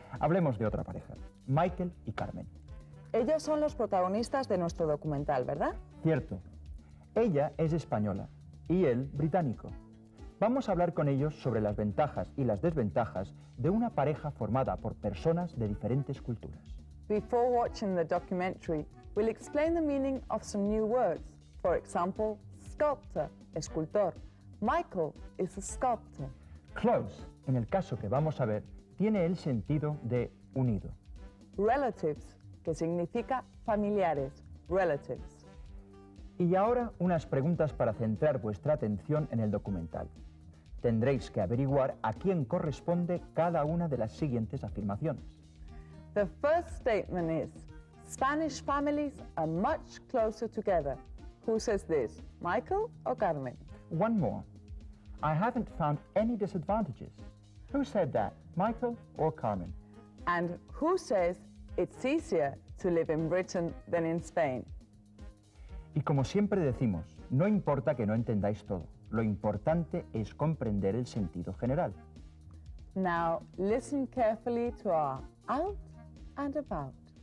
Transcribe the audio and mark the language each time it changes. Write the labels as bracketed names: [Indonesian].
[Spanish] Hablemos de otra pareja, Michael y Carmen. Ellos son los protagonistas de nuestro documental, ¿verdad? Cierto. Ella es española y él británico. Vamos a hablar con ellos sobre las ventajas y las desventajas de una pareja formada por personas de diferentes culturas. [English] Before watching the documentary, we'll explain the meaning of some new words. For example, sculptor, escultor. Michael is a sculptor. [Spanish] Close, en el caso que vamos a ver, tiene el sentido de unido. Relatives, que significa familiares, relatives. Y ahora unas preguntas para centrar vuestra atención en el documental. Tendréis que averiguar a quién corresponde cada una de las siguientes afirmaciones. [English] The first statement is, Spanish families are much closer together. Who says this, Michael or Carmen? One more. I haven't found any disadvantages. Who said that, Michael or Carmen? And who says it's easier to live in Britain than in Spain? [Spanish] Y como siempre decimos, no importa que no entendáis todo. Lo importante es comprender el sentido general. [English] Now, listen carefully to our out and about.